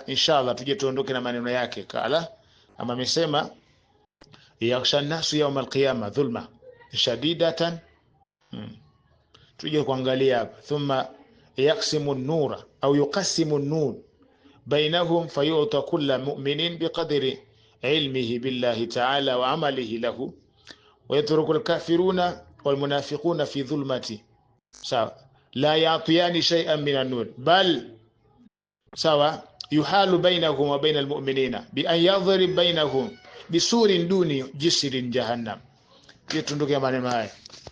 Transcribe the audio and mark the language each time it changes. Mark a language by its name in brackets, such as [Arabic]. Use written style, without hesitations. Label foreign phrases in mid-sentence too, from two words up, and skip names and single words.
[Swahili] Inshallah tuje tuondoke na maneno yake. Kala ama amesema, [Arabic] يغشى الناس يوم القيامة ظلمة شديدة, [Swahili] tuje kuangalia hapa. [Arabic] ثم يقسم النور أو يقسم النور بينهم فيؤتى كل مؤمن بقدر علمه بالله تعالى وعمله له ويترك الكافرون والمنافقون في ظلمته سواء لا يعطيان شيئا من النور بل سواء يحال بينهم وبين المؤمنين بأن يضرب بينهم بسور دون جسر جهنم. [Swahili] Tunduke maneno haya.